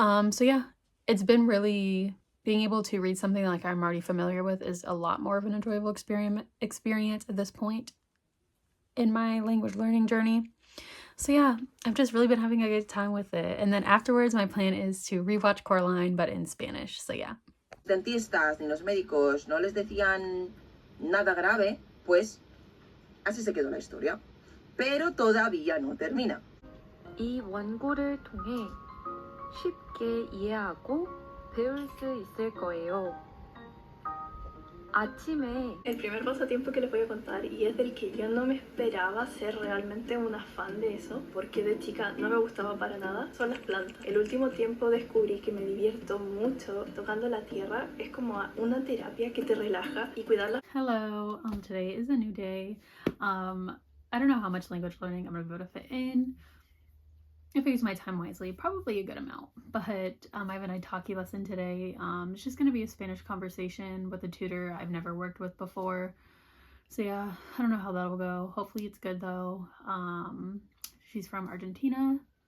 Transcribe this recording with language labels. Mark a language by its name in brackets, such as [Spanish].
[English] So yeah, it's been really, being able to read something like I'm already familiar with is a lot more of an enjoyable experience at this point in my language learning journey. So yeah, I've just really been having a good time with it. And then afterwards, my plan is to rewatch Coraline, but in Spanish. So yeah. [Spanish] Dentistas ni los médicos no les decían nada grave, pues así se quedó la historia. Pero todavía no termina. [Korean] 이 원고를 통해 쉽게 이해하고 배울 수 있을 거예요. 아침에 [Spanish] El primer pasatiempo que les voy a contar, y es del que yo no me esperaba ser realmente una fan de eso, porque de chica no me gustaba para nada, son las plantas. El último tiempo descubrí que me divierto mucho tocando la tierra, es como una terapia que te relaja y cuidarlas. [English] Hello, today is a new day. I don't know how much language learning I'm gonna be able to fit in. If I use my time wisely, probably a good amount. But I have an Italki lesson today. It's just gonna be a Spanish conversation with a tutor I've never worked with before. So yeah, I don't know how that'll go. Hopefully it's good though. She's from Argentina.